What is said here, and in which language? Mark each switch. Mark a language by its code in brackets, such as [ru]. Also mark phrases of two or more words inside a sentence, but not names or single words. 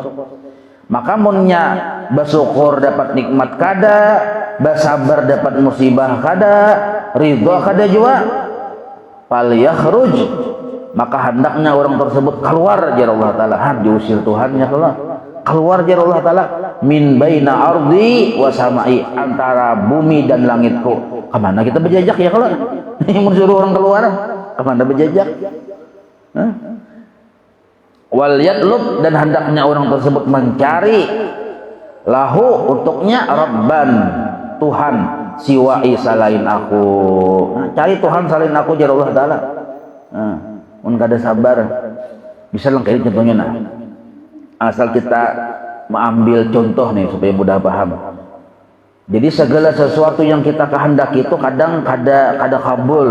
[bjn] Maka munnya bersyukur dapat nikmat kada, bersabar dapat musibah kada, ridho kada juga, [ar] fal yakhruj, [bjn] maka hendaknya orang tersebut keluar jar Allah Ta'ala. Diusir Tuhannya keluar jar Allah Ta'ala, [ar] min baina ardi wa samai, [bjn] antara bumi dan langitku. Kemana kita berjajak ya kalau yang mensuruh orang keluar, kemana berjajak? [ar] Wal yatlub, [bjn] dan hendaknya orang tersebut mencari lahu, untuknya, rabban, Tuhan, siwai, selain aku. Cari Tuhan selain aku jar Allah Ta'ala. Mun kada sabar bisa lengkap contohnya. Nah asal kita mengambil contoh nih supaya mudah paham. Jadi segala sesuatu yang kita kehendaki itu kadang kada kabul.